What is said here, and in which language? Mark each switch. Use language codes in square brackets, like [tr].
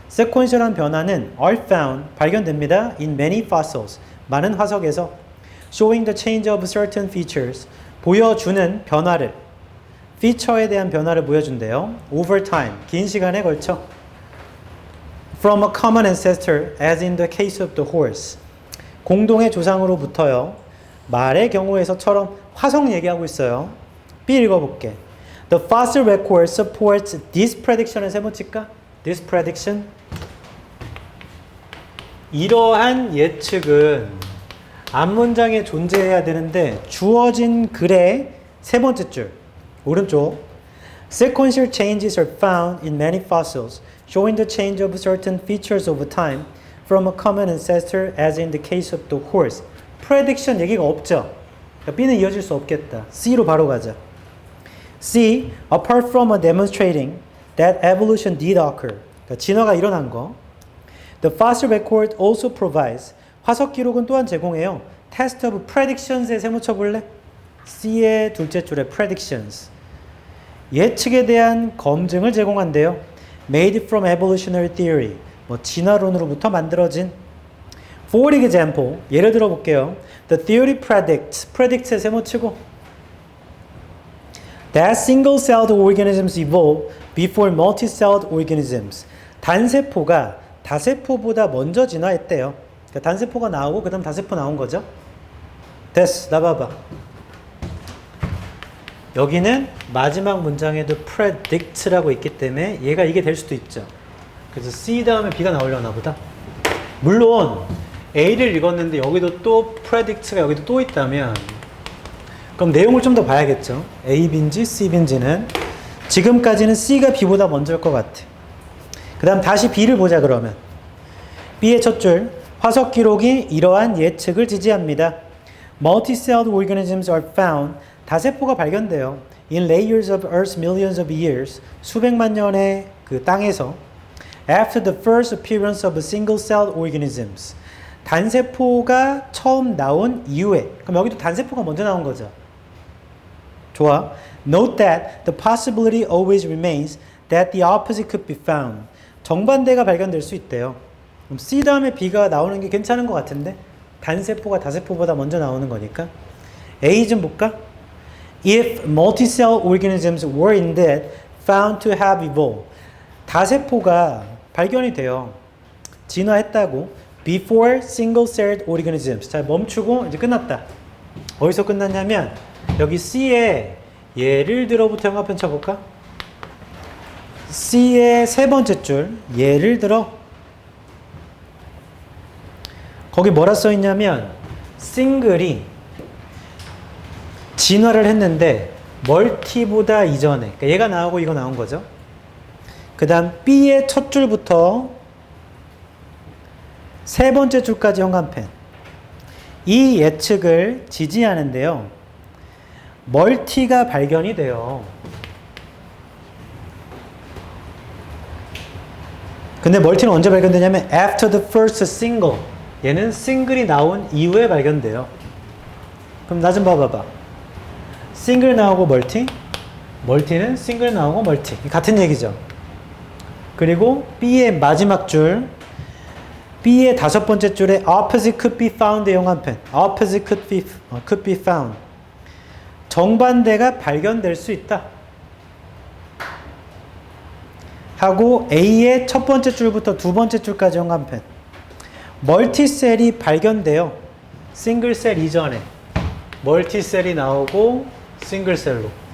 [en] sequential한 [ko] 변화는 [en] are found. [ko] 발견됩니다. [en] In many fossils. [ko] 많은 화석에서. [en] Showing the change of certain features. [ko] 보여주는 변화를. feature에 대한 변화를 보여준대요. [en] Over time. [ko] 긴 시간에 걸쳐. [en] From a common ancestor, as in the case of the horse. [ko] 공동의 조상으로부터요. 말의 경우에서처럼 화석 얘기하고 있어요. B 읽어볼게. [en] The fossil record supports this prediction을 [ko] 세모칠까? [en] This prediction. [ko] 이러한 예측은 앞문장에 존재해야 되는데 주어진 글의 세 번째 줄 오른쪽 [en] Sequential changes are found in many fossils showing the change of certain features over time from a common ancestor as in the case of the horse. [ko] Prediction 얘기가 없죠. 그러니까 B는 이어질 수 없겠다. C로 바로 가자. C. [en] Apart from demonstrating that evolution did occur. [ko] 그러니까 진화가 일어난 거. [en] The fossil record also provides. [ko] 화석 기록은 또한 제공해요. [en] Test of predictions [ko] 에 세모쳐 볼래? C의 둘째 줄에 predictions. 예측에 대한 검증을 제공한대요. [en] Made from evolutionary theory. [ko] 뭐 진화론으로부터 만들어진. [en] For example, [ko] 예를 들어 볼게요. [en] The theory predicts. predict에 [ko] 세모치고. [en] That single-celled organisms evolve before multi-celled organisms. [ko] 단세포가 다세포보다 먼저 진화했대요. 그러니까 단세포가 나오고 그 다음 다세포 나온 거죠. 됐어. 나 봐봐. 여기는 마지막 문장에도 predict라고 있기 때문에 얘가 이게 될 수도 있죠. 그래서 C 다음에 B가 나오려나 보다. 물론 A를 읽었는데 여기도 또 predict가 여기도 또 있다면 그럼 내용을 좀 더 봐야겠죠. A, B인지 C, B인지는. 지금까지는 C가 B보다 먼저일 것 같아. 그 다음 다시 B를 보자 그러면. B의 첫 줄. 화석 기록이 이러한 예측을 지지합니다. [en] Multi-celled organisms are found. [ko] 다세포가 발견돼요. [en] In layers of Earth's millions of years. [ko] 수백만 년의 그 땅에서. [en] After the first appearance of single-celled organisms. [ko] 단세포가 처음 나온 이후에. 그럼 여기도 단세포가 먼저 나온 거죠. 좋아. [en] Note that the possibility always remains that the opposite could be found. [ko] 정반대가 발견될 수 있대요. 그럼 C 다음에 B가 나오는 게 괜찮은 것 같은데 단세포가 다세포보다 먼저 나오는 거니까 A 좀 볼까? [en] If multicell organisms were indeed found to have evolved. [ko] 다세포가 발견이 돼요. 진화했다고. [en] Before single-celled organisms. [ko] 자, 멈추고 이제 끝났다. 어디서 끝났냐면 여기 C에 예를 들어부터 형광펜 쳐볼까? C의 세 번째 줄 예를 들어 거기 뭐라 써있냐면 싱글이 진화를 했는데 멀티보다 이전에 그러니까 얘가 나오고 이거 나온 거죠. 그 다음 B의 첫 줄부터 세 번째 줄까지 형광펜. 이 예측을 지지하는데요. 멀티가 발견이 돼요. 근데 멀티는 언제 발견되냐면 [en] after the first single. [ko] 얘는 싱글이 나온 이후에 발견돼요. 그럼 나 좀 봐봐봐. 싱글 나오고 멀티. 멀티는 싱글 나오고 멀티. 같은 얘기죠. 그리고 B의 마지막 줄. B의 다섯 번째 줄에 [en] opposite could be found [ko] 형광펜. [en] opposite could be found. [ko] 정반대가 발견될 수 있다. 하고 A의 첫 번째 줄부터 두 번째 줄까지 형광펜. 멀티셀이 발견돼요. 싱글셀 이전에. 멀티셀이 나오고 싱글셀로.